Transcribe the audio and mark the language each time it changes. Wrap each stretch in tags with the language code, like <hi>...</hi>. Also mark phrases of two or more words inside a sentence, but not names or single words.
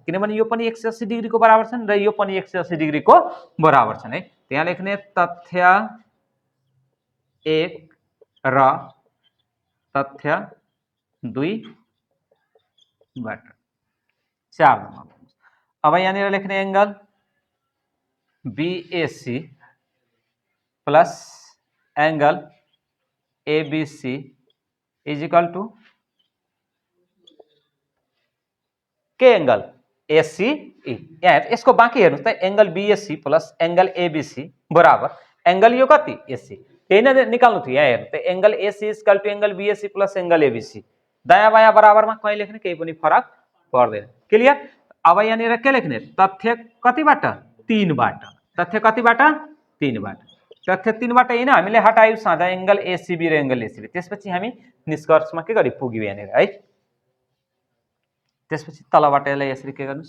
<ne>किनभने यो पनि 180 डिग्री को बराबर छन् र यो पनि 180 डिग्री को बराबर छन् है। त्यहाँ लेख्ने तथ्य 1 र तथ्य 2 बाट 4 नम्बर। अब यहाँनिर लेख्ने एंगल BAC प्लस एंगल ABC</ne> <en>is equal to</en> <ne>के एंगल ACE। यहाँ यसको बाँकी हेर्नुस् त एंगल BAC प्लस एंगल ABC बराबर एंगल यो कति? AC। त्यही नै निकाल्नु थियो। यहाँ हेर्नु त एंगल AC</ne> <en>equal to</en> <ne>एंगल BAC प्लस एंगल ABC। दायाँ बायाँ बराबरमा कहीं लेख्ने केही पनि फरक पर्दैन। क्लियर? अब यहाँनिर के लेख्ने? तथ्य कतिबाट? 3 बाट। तथ्य कतिबाट? 3 बाट। तथ्य 3 बाट हैन हामीले हटायौ साझा एंगल ACB र एंगल ACB। त्यसपछि हामी निष्कर्षमा के गरि पुग्यौ यहाँनिर है। त्यसपछि तलबाट यसलाई यसरी के गर्नुस्?</ne>